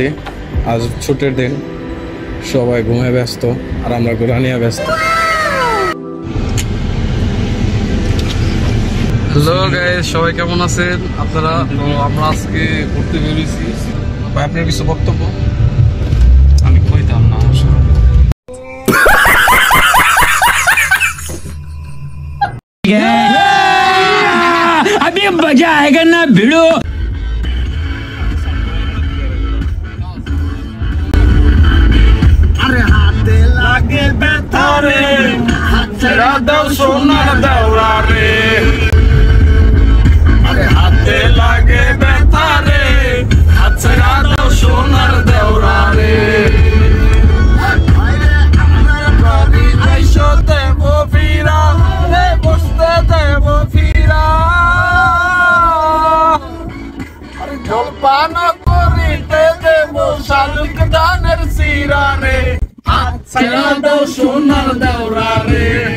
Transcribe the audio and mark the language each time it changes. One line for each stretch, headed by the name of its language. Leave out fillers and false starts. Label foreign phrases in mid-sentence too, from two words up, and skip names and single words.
Bangla: আজ ছুটির দিন, সবাই ঘুমে ব্যস্ত আর আমরা ঘোরা নিয়ে ব্যস্ত। হ্যালো গাইস, সবাই কেমন আছেন আপনারা? তো আমরা আজকে ঘুরতে বেরিয়েছি। ভাই, আপনার কিছু বক্তব্য? আমি কইতাম না
Hindi: अभी मजा आएगा ना भिड़ो।
Bangla: আরে হাতে লাগে ব্যথা রে ছেড়া দাও সোনার দেওরা রে, আরে হাতে লাগে ব্যথা রে, হাত ছেড়া দাও সোনার দেওরা রে। আইসো দেব ফিরা রে, বসতে দেব ফিরা, আরে জলপান করিতে দেব শালুক দানের সিরা রে, হাত ছেড়া দাও সোনার দেওরা রে।